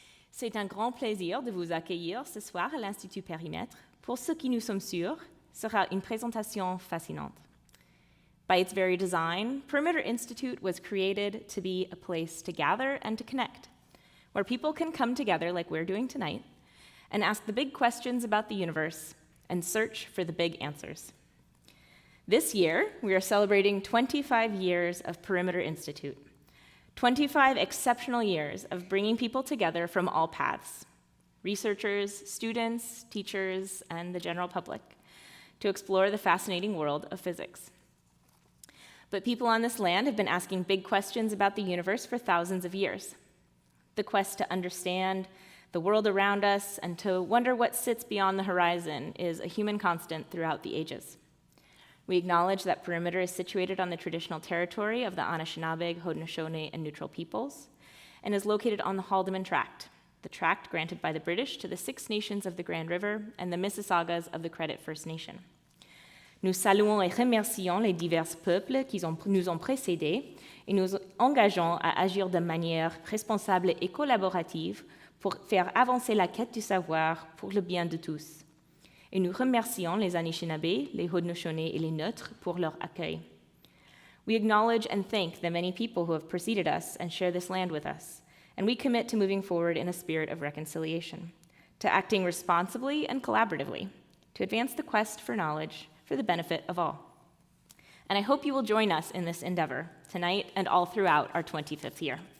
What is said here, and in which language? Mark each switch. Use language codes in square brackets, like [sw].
[fr] C'est un grand plaisir de vous accueillir ce soir à l'Institut Périmètre pour ce qui nous sommes sûrs sera une présentation fascinante. [en] By its very design, Perimeter Institute was created to be a place to gather and to connect, where people can come together like we're doing tonight and ask the big questions about the universe and search for the big answers. This year, we are celebrating 25 years of Perimeter Institute, 25 exceptional years of bringing people together from all paths, researchers, students, teachers, and the general public, to explore the fascinating world of physics. But people on this land have been asking big questions about the universe for thousands of years. The quest to understand the world around us and to wonder what sits beyond the horizon is a human constant throughout the ages. We acknowledge that Perimeter is situated on the traditional territory of the Anishinaabe, Haudenosaunee, and Neutral peoples, and is located on the Haldeman Tract, the tract granted by the British to the Six Nations of the Grand River and the Mississaugas of the Credit First Nation. [fr] Nous saluons et remercions les divers peuples qui nous ont précédés et nous engageons à agir de manière responsable et collaborative pour faire avancer la quête du savoir pour le bien de tous. Et nous remercions les Anishinaabe, les Haudenosaunee et les Neutres pour leur accueil. [en] We acknowledge and thank the many people who have preceded us and share this land with us, and we commit to moving forward in a spirit of reconciliation, to acting responsibly and collaboratively, to advance the quest for knowledge for the benefit of all. And I hope you will join us in this endeavor tonight and all throughout our 25th year.